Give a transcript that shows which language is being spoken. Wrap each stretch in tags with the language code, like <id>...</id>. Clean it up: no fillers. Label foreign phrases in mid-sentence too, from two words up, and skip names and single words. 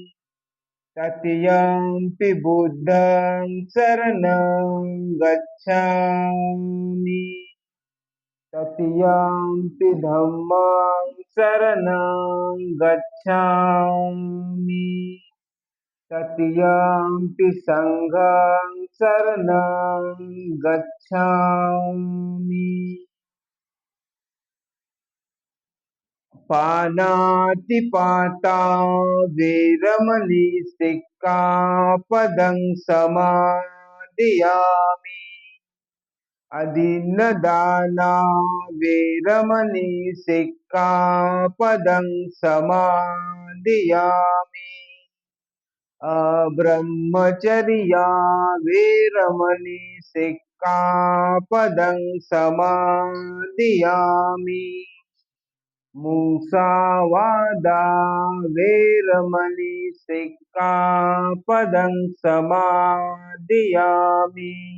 <pi>तृतीयंपि बुद्धं शरणं गच्छामि, तृतीयंपि धम्मं शरणं गच्छामि, तृतीयंपि संघं शरणं गच्छामि. पानातिपाता वेरमणि सिक्खापदं समादियामि, अदीनदाना वेरमणि सिक्खापदं समादियामि, अब्रह्मचर्या वेरमणि सिक्खापदं समादियामि, मुसावादा वेरमणि सिक्खापदं समादियामि,</pi>